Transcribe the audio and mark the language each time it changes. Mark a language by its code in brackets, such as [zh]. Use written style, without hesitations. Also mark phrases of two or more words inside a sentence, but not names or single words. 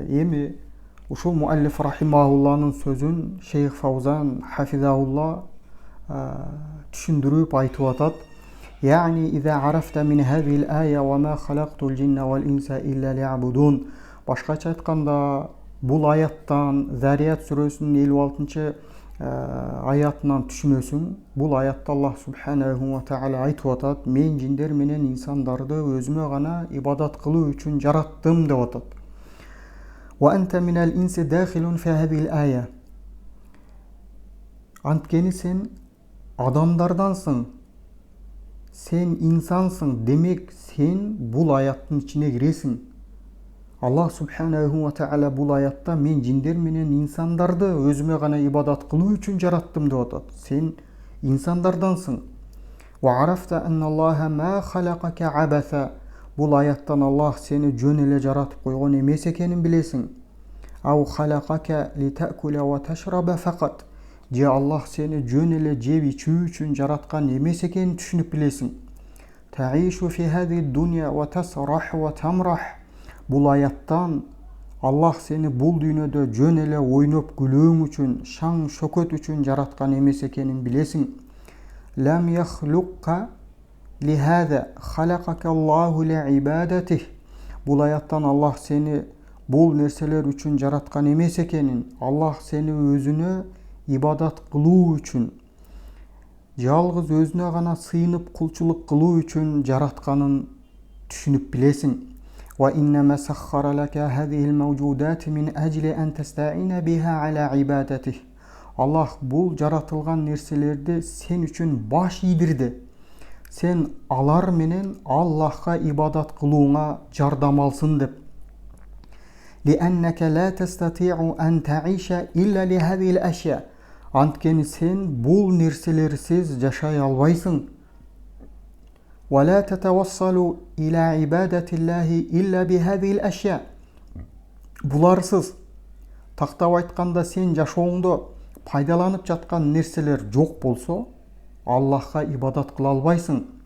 [ky] Эми ушул муаллиф рахимаулланын сөзүн Шейх Фаузан хафизаулла түшүндүрүп айтып атат. [ar] يعني إذا عرفت من هذه الآية وما خلقت الجن والإنس إلا ليعبدون. [ky] Башкача айтканда, бул аяттан Зарият сүрөсүнүн 56-аятынан түшүнөсүң. Бул аятта Аллах [ar] سبحانه وتعالى [ky] айтып атат: мен жиндер менен инсандарды өзүмө гана ибадат кылуу үчүн жараттым деп атат. [ar] وأنت من الإنس داخل في هذه الآية. [ky] Анткени сен адамдардансың. Сен инсансың, демек сен бул аяттын ичине киресиң. Аллах [ar] سبحانه وتعالى [ky] бул аятта мен жиндер менен инсандарды өзүмө гана ибадат кылуу үчүн жараттым деп атат. Сен инсандардансың. [ar] وعرفت أن الله ما خلقك عبثا. [ky] Бул аяттан Аллах сени жөн эле жаратып койгон эмес экенин билесиң. [ar] أو خلقك لتأكل وتشرب فقط. [ky] Же Аллах сени жөн эле жеп ичүү үчүн жараткан эмес экенин түшүнүп билесиң. [ar] تعيش في هذه الدنيا وتسرح وتمرح. [ky] Бул аяттан Аллах сени бул дүйнөдө жөн эле ойноп күлүүң үчүн, шаң шөкөт үчүн жараткан эмес экенин билесиң. [ar] لم يخلقك لهذا خلقك الله لعبادته. [ky] Бул аяттан Аллах сени бул нерселер үчүн жараткан эмес экенин, Аллах сени өзүнө ибадат кылуу үчүн, жалгыз өзүнө гана сыйынып кулчулук кылуу үчүн жаратканын түшүнүп билесиң. [ar] وإنما سخر لك هذه الموجودات من أجل أن تستعين بها على عبادته. [ky] Аллах бул жаратылган нерселерди сен үчүн баш ийдирди. Сен алар менен Аллахка ибадат кылууңа жардам алсын деп. [ar] لأنك لا تستطيع أن تعيش إلا لهذه الأشياء. [ky] Анткени сен бул нерселерсиз жашай албайсың. [ar] ولا تتوصل إلى عبادة الله إلا بهذه الأشياء. [ky] Буларсыз, тактап айтканда сен жашооңдо пайдаланып жаткан нерселер жок болсо, Аллахка ибадат кыла албайсың.